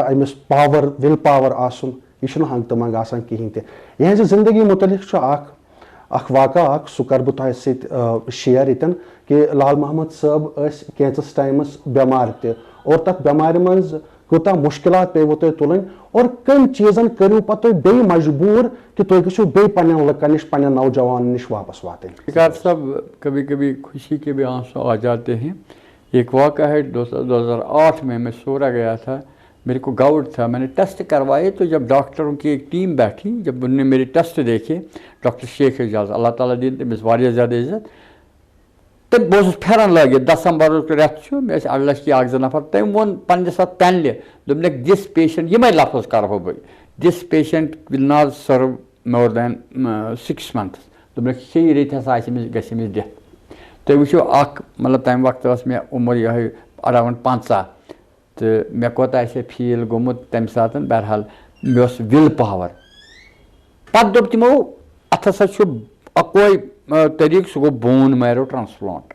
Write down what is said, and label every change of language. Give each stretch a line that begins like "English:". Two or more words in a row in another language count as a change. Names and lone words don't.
Kashmiri: أمِس
English: power will power
Kashmiri: آسُن یہِ چھُنہٕ ہنٛگہٕ تہٕ منٛگہٕ آسان کِہیٖنۍ تہِ یِہٕنٛزِ زندگی مُتعلق چھُ اکھ واقعہ اکھ سُہ کَرٕ بہٕ تۄہہِ سۭتۍ شِیر ییٚتٮ۪ن کہ لال محمد صٲب ٲسۍ کینٛژس ٹایمس بٮ۪مار تہِ اور تتھ بٮ۪مارِ منٛز کوٗتاہ مُشکِلات پیٚوٕ تۄہہِ تُلٕنۍ اور کٔمۍ چیٖزن کٔرِو پتہٕ تُہۍ بیٚیہِ مجبوٗر کہ تُہۍ گٔژھِو بیٚیہِ پننٮ۪ن لُکن نِش پننٮ۪ن نوجوانن نِش واپس واتٕنۍ.
Urdu: افتخار صاحب کبھی کبھی خوشی کے بھی آنسو آ جاتے ہیں. ایک واقعہ ہے 2008 میں سورا گیا تھا, میرے کو گاؤٹ تھا, میں نے ٹیسٹ کروائے تو جب ڈاکٹروں کی ایک ٹیم بیٹھی, جب انہوں نے میرے ٹیسٹ دیکھے,
Kashmiri: ڈاکٹر شیخ اعجاز اللہ تعالیٰ دین تٔمِس واریاہ زیادٕ عزت, تہٕ بہٕ اوسُس پھیرن لٲگِتھ دسمبرُک رٮ۪تھ چھُ, مےٚ ٲسۍ 2 لچھ 1-2 نفر, تٔمۍ ووٚن پننِس اتھ پینلہِ دوٚپنکھ
English: this patient,
Kashmiri: یِمے لفظ کرہو بہٕ,
English: this patient will not survive more than 6 months,
Kashmiri: دوٚپنکھ 6 رٮ۪تۍ ہسا آسہِ أمِس گژھِ أمِس ڈیتھ. تُہۍ وٕچھِو اکھ مطلب تمہِ وقتہٕ ٲس مےٚ عُمر یِہے اراوُنڈ 50 تہٕ مےٚ کوتاہ آسہِ ہے فیٖل گوٚمُت تمہِ ساتہٕ, بہرحال مےٚ اوس
English: will power.
Kashmiri: پتہٕ دوٚپ تِمو اتھ ہسا چھُ اکوے طریٖقہٕ, سُہ گوٚو
English: bone marrow transplant.